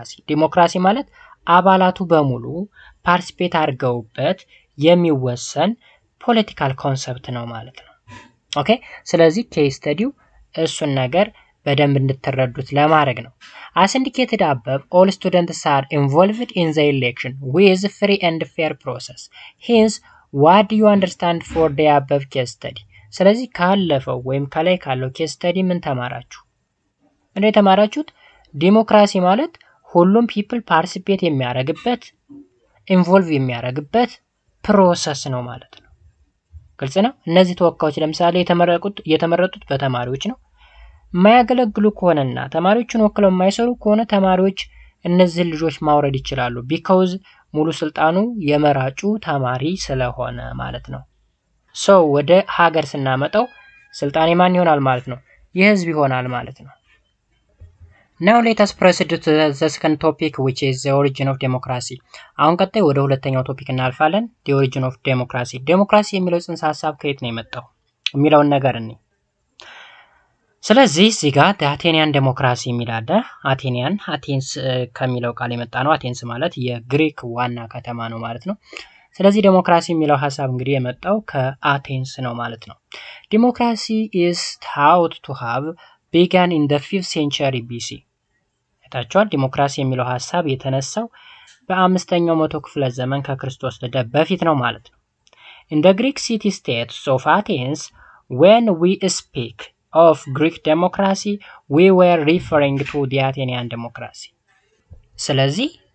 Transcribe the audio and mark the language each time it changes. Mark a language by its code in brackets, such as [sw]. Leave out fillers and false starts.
[am] ዲሞክራሲ ማለት አባላቱ በሙሉ ፓርቲሲፔት አድርገውበት የሚወሰን ፖለቲካል ኮንሰፕት ነው ማለት ነው። ኦኬ፣ ስለዚህ ኬስ ስተዲው እሱን ነገር በደንብ እንድትረዱት ለማድረግ ነው። [en] as indicated above, all students are involved in the election with free and fair process. Hence, what do you understand for the above case study? [am] ስለዚህ ካለፈው ወይም ከላይ ካለው ኬስ ስተዲ ምን ተማራችሁ? እንዴ ተማራችሁት? ዲሞክራሲ ማለት ሁሉም ፒፕል ፓርቲሲፔት የሚያደርግበት ኢንቮልቭ የሚያደርግበት ፕሮሰስ ነው ማለት ነው። ግልጽ ነው። እነዚህ ተወካዮች ለምሳሌ የተመረጡት በተማሪዎች ነው። የማያገለግሉ ከሆነና ተማሪዎችን ወክለው የማይሰሩ ከሆነ ተማሪዎች እነዚህን ልጆች ማውረድ ይችላሉ። ቢካውዝ ሙሉ ስልጣኑ የመራጩ ተማሪ ስለሆነ ማለት ነው። ወደ ሀገር ስናመጣው ስልጣን የማን ይሆናል ማለት ነው? የህዝብ ይሆናል ማለት ነው። [en] Now let us proceed to the second topic, which is the origin of democracy. [am] አሁን ቀጣይ ወደ ሁለተኛው ቶፒክ እናልፋለን። [en] the origin of democracy. [am] ዴሞክራሲ የሚለው ጽንሰ ሐሳብ ከየት ነው የመጣው የሚለውን ነገር እኔ ስለዚህ እዚህ ጋር አቴኒያን ዴሞክራሲ የሚል አለ። አቴንስ ከሚለው ቃል የመጣ ነው። አቴንስ ማለት የግሪክ ዋና ከተማ ነው ማለት ነው። ስለዚህ ዴሞክራሲ የሚለው ሐሳብ እንግዲህ የመጣው ከአቴንስ ነው ማለት ነው። ዴሞክራሲ [en] is thought to have begun in the 5th century BC. [am] ታቻው ዲሞክራሲ የሚለው ሐሳብ የተነሳው በ5ኛው መቶ ክፍለ ዘመን ከክርስቶስ ልደት በፊት ነው ማለት ነው። [en] In the Greek city states of Athens, when we speak of Greek democracy, we were referring to the Athenian democracy. [am] ስለዚህ